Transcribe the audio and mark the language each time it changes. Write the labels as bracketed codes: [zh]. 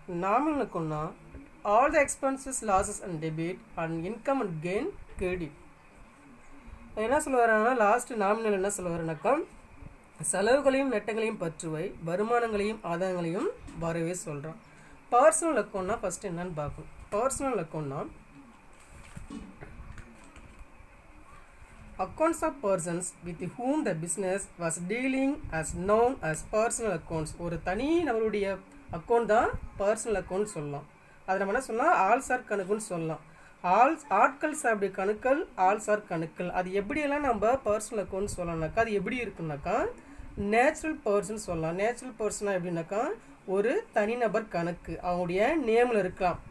[en] Nominal அக்கௌண்ட்னா all the expenses losses and debit and income and gain credit. [ta] என்ன சொல்ல வராங்கன்னா, last nominal என்ன சொல்ல வரேன்னாக்கா, செலவுகளையும் நெட்டங்களையும் பற்றுவை, வருமானங்களையும் ஆதாயங்களையும் வரவே சொல்கிறான். பர்சனல் அக்கௌண்ட்னா ஃபஸ்ட்டு என்னன்னு பார்க்கணும். [en] Personal அக்கௌண்ட்னா accounts of persons with whom the business was dealing as known as personal accounts. [ta] ஒரு தனி நம்மளுடைய அக்கௌண்ட் தான் பர்சனல் அக்கௌண்ட் சொல்லலாம். அதை நம்ம என்ன சொல்லலாம், ஆல்சார் கணக்குன்னு சொல்லலாம். ஆட்கள் சார்புடைய கணக்குகள், ஆல்சார் கணக்குகள். அது எப்படியெல்லாம் நம்ம பர்சனல் அக்கௌண்ட் சொல்லலாம்னாக்கா, அது எப்படி இருக்குன்னாக்கா நேச்சுரல் பர்சன் சொல்லலாம். நேச்சுரல் பர்சனாக எப்படின்னாக்கா ஒரு தனிநபர் கணக்கு, அவங்களுடைய நேமில் இருக்கலாம்.